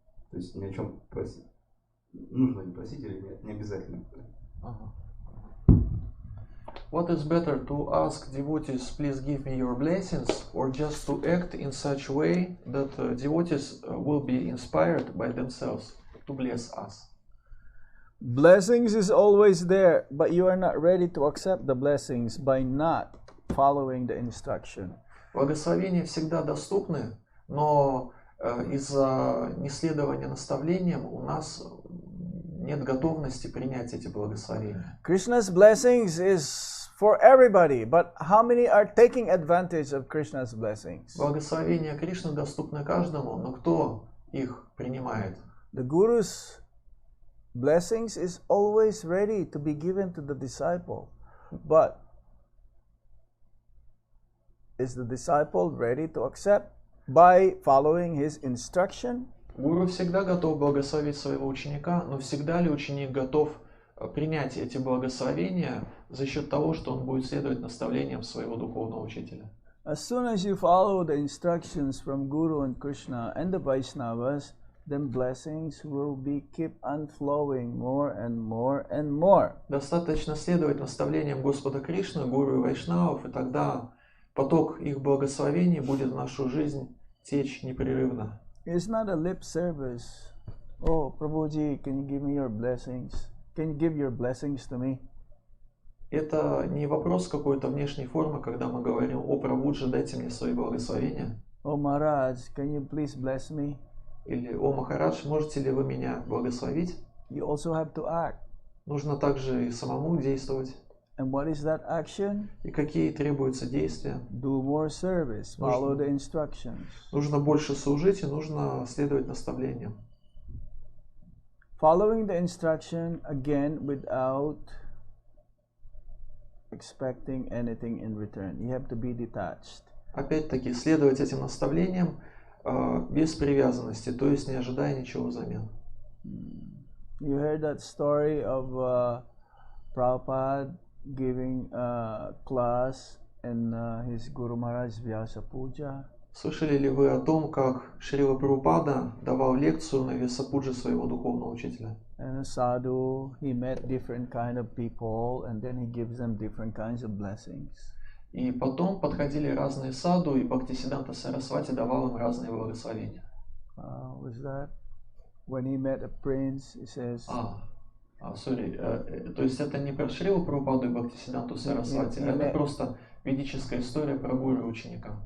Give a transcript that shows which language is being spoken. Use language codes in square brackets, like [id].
[ru] То есть ни о чем просить. Нужно ли просить или нет? Не обязательно. [en] What is better, to ask devotees, please give me your blessings, or just to act in such a way that devotees will be inspired by themselves to bless us? Blessings is always there, but you are not ready to accept the blessings by not following the instruction. [ru] Благословения всегда доступны, но из-за неследования наставлениям у нас нет готовности принять эти благословения. [en] Krishna's blessings is for everybody, but how many are taking advantage of Krishna's blessings? [ru] Благословения Кришны доступны каждому, но кто их принимает? [en] The Guru's blessings is always ready to be given to the disciple, but is the disciple ready to accept by following his instruction? [ru] Гуру всегда готов благословить своего ученика, но всегда ли ученик готов принять эти благословения за счет того, что он будет следовать наставлениям своего духовного учителя? [en] As soon as you follow the instructions from Guru and Krishna and the Vaishnavas, then blessings will keep on flowing more and more and more. [ru] Достаточно следовать наставлениям Господа Кришны, Гуру и Вайшнавов, и тогда поток их благословений будет в нашу жизнь течь непрерывно. [en] It's not a lip service. Oh, Prabhuji, can you give me your blessings? Can you give your blessings to me? [ru] Это не вопрос какой-то внешней формы, когда мы говорим: «О, Прабхуджи, дайте мне свои благословения». [en] Oh, Maharaj, can you please bless me? [ru] Или: «О, Махарадж, можете ли вы меня благословить?» [en] You also have to act. [ru] Нужно также и самому действовать. [en] And what is that action? [ru] И какие требуются действия? [en] Do more service. Follow the instructions. [ru] Нужно больше служить и нужно следовать наставлениям. [en] Following the instruction again without expecting anything in return. You have to be detached. [ru] Опять-таки, следовать этим наставлениям без привязанности, то есть не ожидая ничего взамен. [en] You heard that story of Prabhupada giving a class in his Guru Maharaj Vyasa Puja? [ru] Слышали ли вы о том, как Шрила Прабхупада давал лекцию на Весапуджи своего духовного учителя? [en] And a sadhu, he met different kind of people, and then he gives them different kinds of blessings. [ru] И потом подходили разные саду, и Бхактисиданта Сарасвати давал им разные благословения. [en] Was that when he met a prince? He says. [ru] То есть это не про Шрилу Прабхупаду и Бхактисиданту Сарасвати, это просто ведическая история про гуру ученика.